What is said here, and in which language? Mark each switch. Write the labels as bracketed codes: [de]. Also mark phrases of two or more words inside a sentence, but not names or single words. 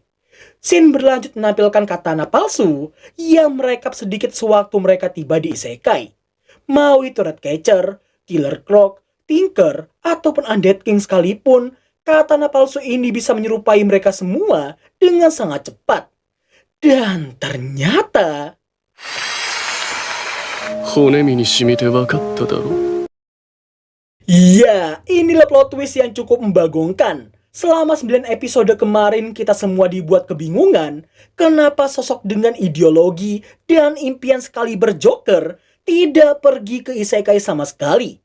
[id] Scene berlanjut menampilkan katana palsu yang merekap sedikit sewaktu mereka tiba di isekai. Mau itu Ratcatcher, Killer Croc, Tinker, ataupun Undead King sekalipun, katana palsu ini bisa menyerupai mereka semua dengan sangat cepat. Dan ternyata... [ja] 骨身に染みて分かっただろ [id] Iya, inilah [en] plot twist [id] yang cukup membagongkan. Selama 9 episode kemarin kita semua dibuat kebingungan kenapa sosok dengan ideologi dan impian sekali berjoker tidak pergi ke isekai sama sekali.